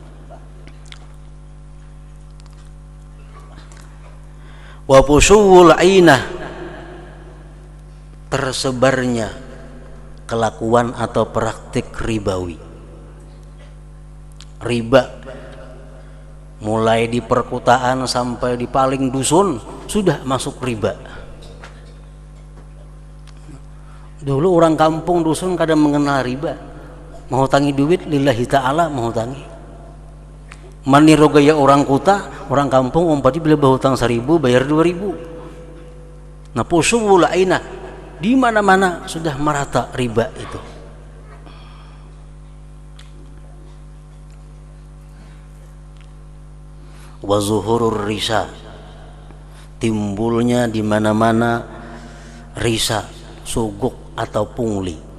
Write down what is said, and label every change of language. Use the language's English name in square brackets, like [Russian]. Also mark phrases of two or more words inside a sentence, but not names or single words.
[Arabic] Wa fusyul ainah, [Indonesian] tersebarnya kelakuan atau praktik ribawi. Riba mulai di perkotaan sampai di paling dusun sudah masuk riba. Dulu orang kampung dusun kadang mengenal riba, [Banjar] mau tangi duit [Arabic] lillahi ta'ala, [Banjar] mau tangi maniru gaya orang kota, orang kampung umpati bila berhutang 1.000 bayar 2.000. [Arabic] Nah, pusuwul aina, [Indonesian] di mana-mana sudah merata riba itu. [Arabic] Wa zuhurur risa, [Indonesian] timbulnya di mana-mana risa, suguk atau pungli.